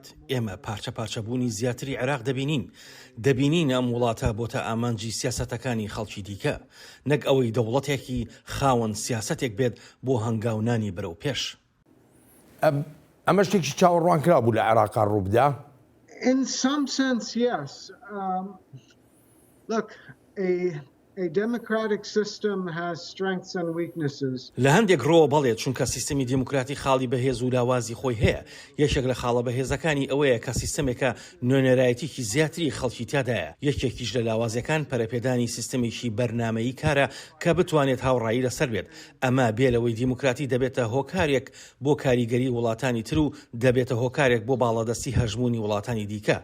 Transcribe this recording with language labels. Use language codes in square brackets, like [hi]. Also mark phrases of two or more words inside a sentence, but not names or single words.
[ckb] ئێمە پارچە پارچەبوونی زیاتری عێراق دەبینین ئەم وڵاتە بۆتە ئامانجی سیاسەتەکانی خەڵکی دیکە، نەک ئەوەی دەوڵەتێکی خاوەن سیاسەتێک بێت بۆ هەنگاونانی بەرەو پێش. ئەمە شتێکی چاوەڕوان کرا بوو لە عێراقا ڕووبدا؟ [en] In some sense, yes. Look, a democratic system has strengths and weaknesses. [ckb] لە هەندێک ڕۆ بەڵێت چونکە سیستەمی دیموکراتی خاڵی بەهێز و لاوازی خۆی هەیە. یەکێک لە خاڵە بەهێزەکانی ئەوەیە کە سیستەمێکە نوێنەرایەتێکی زیاتری خەڵکی تیادایە. یەکێکیش لە لاوازیەکان پەرەپێدانی سیستەمێکی بەرنامەیی کارە کە بتوانێت هاوڕایی لەسەر بێت. ئەمە بێلەوەی دیموکراتی دەبێتە هۆکارێک بۆ کاریگەری وڵاتانی تر و دەبێتە هۆکارێک بۆ باڵەدەستی هەژمونی وڵاتانی دیکە.